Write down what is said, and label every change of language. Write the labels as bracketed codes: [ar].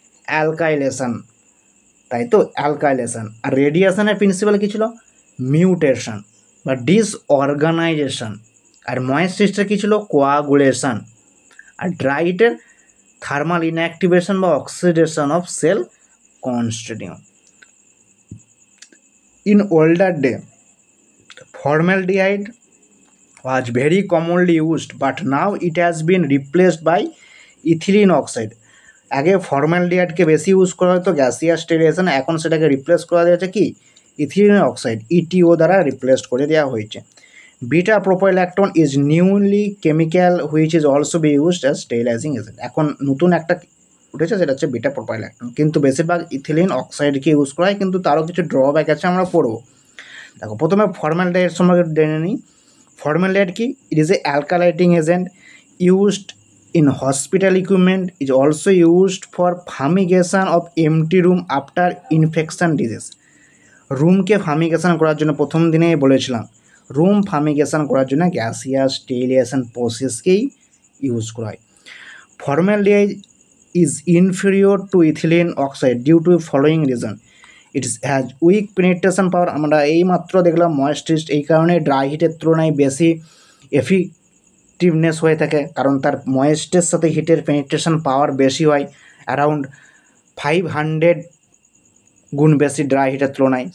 [bn] Alkylation, তাই তো alkylation. আর রেডিয়েশনের প্রিন্সিপাল কী ছিল? মিউটেশন বা ডিসঅর্গানাইজেশন। আর ময়েস্টিসটা কী ছিল? কোয়াগুলেশন। আর ড্রাই হিটের থার্মাল ইনঅ্যাক্টিভেশন বা oxidation of sell constituent. [en] In older day formaldehyde was very commonly used, but now it has been replaced by ethylene oxide. [bn] আগে ফর্মালডিহাইডকে বেশি use করা হতো গ্যাসিয়াস স্টেরিলাইজেশন, এখন সেটাকে রিপ্লেস করা হয়েছে কি ইথিলিন অক্সাইড ইটিও দ্বারা রিপ্লেস করে দেওয়া হয়েছে। [en] Beta propiolactone is newly chemical which is also be used as sterilising agent. [bn] এখন নতুন একটা উঠেছে সেটা হচ্ছে বিটা প্রোপাইল্যাকটন, কিন্তু বেশিরভাগ ইথিলিন অক্সাইডকে ইউজ করা হয়, কিন্তু তারও কিছু ড্রব্যাক আছে, আমরা পড়বো। দেখো প্রথমে ফর্মালডিহাইড সম্পর্কে জেনে নিই। ফর্মালডিহাইড কি? [en] It is a alkylating agent used in hospital equipment, is also used for fumigation of empty room after infection disease. [bn] রুমকে ফামিগেশন করার জন্য প্রথম দিনেই বলেছিলাম, রুম ফামিগেশন করার জন্য গ্যাসিয়াস স্টেরিলাইজেশন প্রসেসকেই ইউজ করা হয়। [en] Formaldehyde is inferior to ethylene oxide due to following reason. It has weak penetration power. [bn] আমরা এই মাত্র দেখলাম ময়েস্টিস্ট এই কারণে ড্রাই হিটের তুলনায় বেশি এফেক্টিভনেস হয়ে থাকে, কারণ তার ময়েস্টের সাথে হিটের পেনিট্রেশন পাওয়ার বেশি হয়, অ্যারাউন্ড 500 গুণ বেশি ড্রাই হিটের তুলনায়।